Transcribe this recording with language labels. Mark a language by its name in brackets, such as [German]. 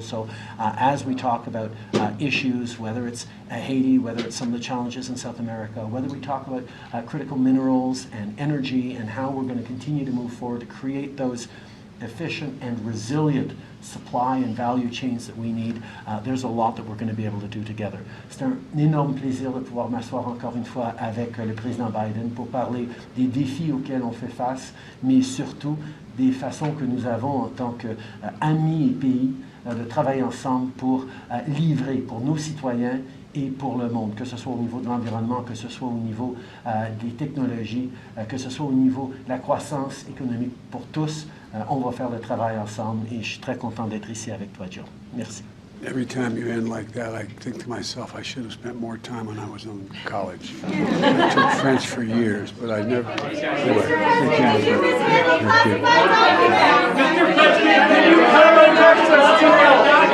[English] So as we talk about issues, whether it's Haiti, whether it's some of the challenges in South America, whether we talk about critical minerals and energy and how we're going to continue to move forward to create those efficient and resilient supply and value chains that we need, there's a lot that we're going to be able to do together. [French] C'est un énorme plaisir de pouvoir m'asseoir encore une fois avec le président Biden pour parler des défis auxquels on fait face, mais surtout des façons que nous avons en tant qu'amis et pays de travailler ensemble pour livrer pour nos citoyens et pour le monde, que ce soit au niveau de l'environnement, que ce soit au niveau des technologies, que ce soit au niveau de la croissance économique pour tous. On va faire le travail ensemble et je suis très content d'être ici avec toi, Joe. Merci. [English] Every time you end like that, I think to myself, I should have spent more time when I was in college. I took French for years, but I never. Anyway, thank you. Mr. President, can you come and talk to us?